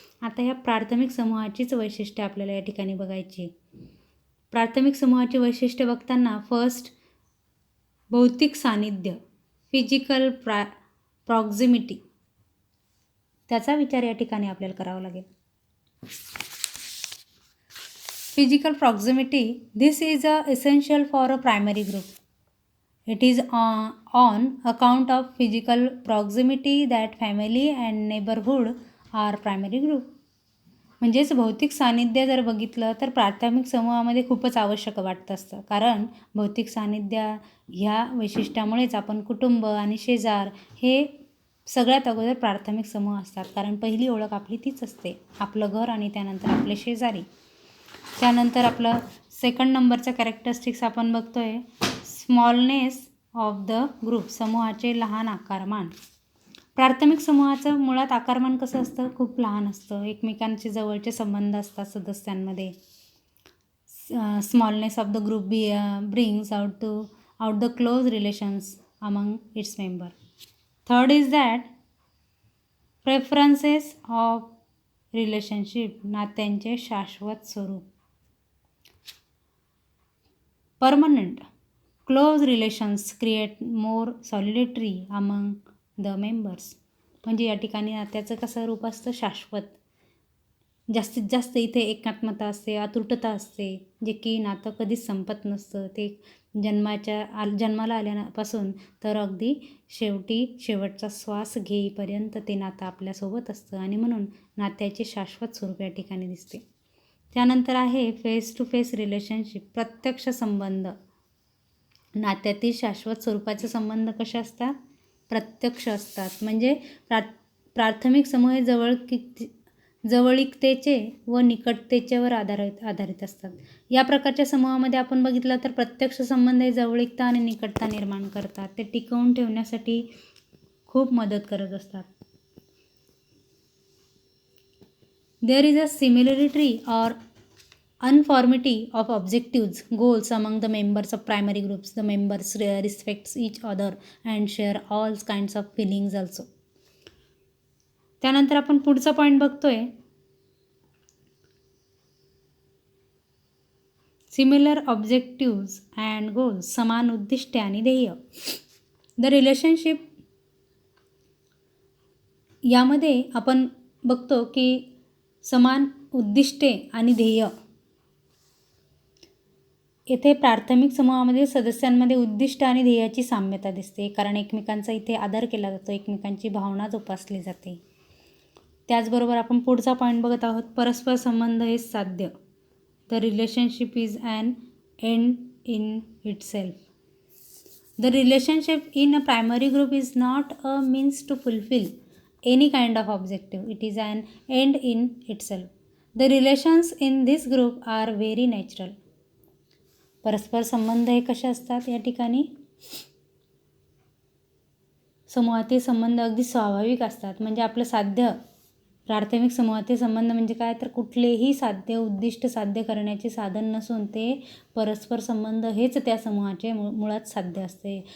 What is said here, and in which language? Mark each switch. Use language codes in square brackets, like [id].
[mr] आता ह्या प्राथमिक समूहाचीच वैशिष्ट्ये आपल्याला या ठिकाणी बघायची. प्राथमिक समूहाची वैशिष्ट्ये बघताना फर्स्ट भौतिक सान्निध्य, [en] physical proximity, [mr] त्याचा विचार या ठिकाणी आपल्याला करावा लागेल. [en] Physical proximity, this is essential for a primary group. It is on account of physical proximity that family and neighborhood are primary group. [mr] म्हणजेच भौतिक सान्निध्य जर बघितलं तर प्राथमिक समूहामध्ये खूपच आवश्यक वाटत असतं. कारण भौतिक सान्निध्य ह्या वैशिष्ट्यामुळेच आपण कुटुंब आणि शेजार हे सगळ्यात अगोदर प्राथमिक समूह असतात. कारण पहिली ओळख आपली तीच असते, आपलं घर आणि त्यानंतर आपले शेजारी. त्यानंतर आपलं सेकंड नंबरचा कॅरेक्टरिस्टिक्स आपण बघतोय [en] smallness of the group, [mr] समूहाचे लहान आकारमान. प्राथमिक समूहाचं मुळात आकारमान कसं असतं, खूप लहान असतं. एकमेकांचे जवळचे संबंध असतात सदस्यांमध्ये. [en] Smallness of the group brings out the close relations among its member. Third is that preferences of relationship, [mr] नात्यांचे शाश्वत स्वरूप. [en] Permanent close relations create more solidity among the members. [mr] म्हणजे या ठिकाणी नात्याचं कसं रूप असतं, शाश्वत. जास्तीत जास्त इथे एकात्मता असते, आतुरता असते, जे की नातं कधीच संपत नसतं. ते जन्माला आल्यापासून तर अगदी शेवटचा श्वास घेईपर्यंत ते नातं आपल्यासोबत असतं आणि म्हणून नात्याचे शाश्वत स्वरूप या ठिकाणी दिसते. त्यानंतर आहे [en] face to face relationship, [mr] प्रत्यक्ष संबंध. नात्यातील शाश्वत स्वरूपाचे संबंध कसे असतात, प्रत्यक्ष असतात. म्हणजे प्राथमिक समूह हे जवळीकतेचे व निकटतेच्यावर आधारित असतात. या प्रकारच्या समूहामध्ये आपण बघितलं तर प्रत्यक्ष संबंध हे जवळीकता आणि निकटता निर्माण करतात. ते टिकवून ठेवण्यासाठी खूप मदत करत असतात. [en] There is a similarity or uniformity of objectives, goals among the members of primary groups. The members respect each other and share all kinds of feelings also. [mr] त्यानंतर आपण पुढचा पॉईंट बघतोय [en] similar objectives and goals, [mr] समान उद्दिष्टे आणि ध्येय. The relationship यामध्ये आपण बघतो की समान उद्दिष्टे आणि ध्येय. येथे प्राथमिक समूहामध्ये सदस्यांमध्ये उद्दिष्ट आणि ध्येयाची साम्यता दिसते, कारण एकमेकांचा इथे आदर केला जातो, एकमेकांची भावना जोपासली जाते. त्याचबरोबर आपण पुढचा पॉईंट बघत आहोत, परस्पर संबंध हे साध्य. [en] The relationship is an end in itself. The relationship in a primary group is not a means to fulfil any kind of objective. It is an end in itself. The relations in this group are very natural. [mr] परस्पर संबंध हे कसे असतात या ठिकाणी, समूहातील संबंध अगदी स्वाभाविक असतात. म्हणजे आपलं साध्य, प्राथमिक समूहातील संबंध म्हणजे काय तर कुठलेही साध्य उद्दिष्ट साध्य करण्याचे साधन नसून ते परस्पर संबंध हेच त्या समूहाचे मुळात साध्य असते.